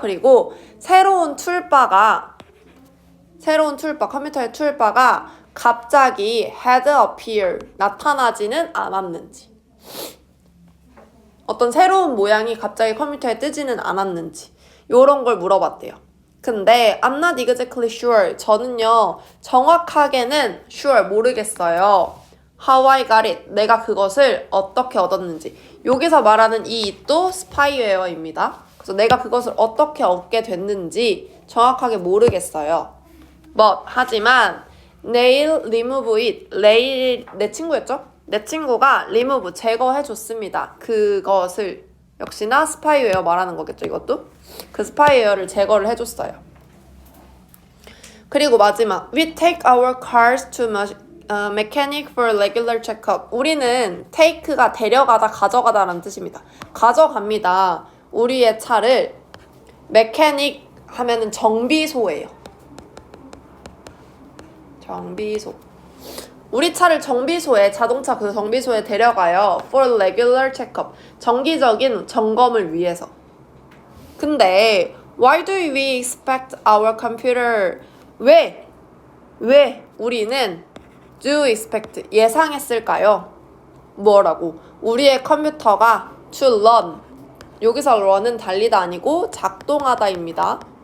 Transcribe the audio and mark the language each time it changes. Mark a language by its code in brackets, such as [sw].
[ko] 그리고 새로운 툴바가 컴퓨터의 툴바가 갑자기 [en] had appear, [ko] 나타나지는 않았는지. 어떤 새로운 모양이 갑자기 컴퓨터에 뜨지는 않았는지. 요런 걸 물어봤대요. [en] 근데 I'm not exactly sure. [ko] 저는요 정확하게는 sure 모르겠어요. [en] How I got it. [ko] 내가 그것을 어떻게 얻었는지. 여기서 말하는 이 it도 스파이웨어입니다. 그래서 내가 그것을 어떻게 얻게 됐는지 정확하게 모르겠어요. [en] 하지만 Neil remove it. [ko] 레일 내 친구였죠? 내 친구가 remove 제거해줬습니다. 그것을 역시나 스파이웨어 말하는 거겠죠, 이것도? 그 스파이웨어를 제거를 해줬어요. 그리고 마지막 [en] We take our cars to mechanic for regular checkup. [ko] 우리는 take가 데려가다, 가져가다 라는 뜻입니다. 가져갑니다. 우리의 차를 mechanic 하면은 정비소예요. 정비소. 우리 차를 정비소에, 자동차 그 정비소에 데려가요. [en] For regular checkup. [ko] 정기적인 점검을 위해서. [en] 근데 why do we expect our computer? [ko] 왜 우리는 [en] do expect [ko] 예상했을까요? 뭐라고? 우리의 컴퓨터가 [en] to run. [ko] 여기서 run은 달리다 아니고 작동하다입니다.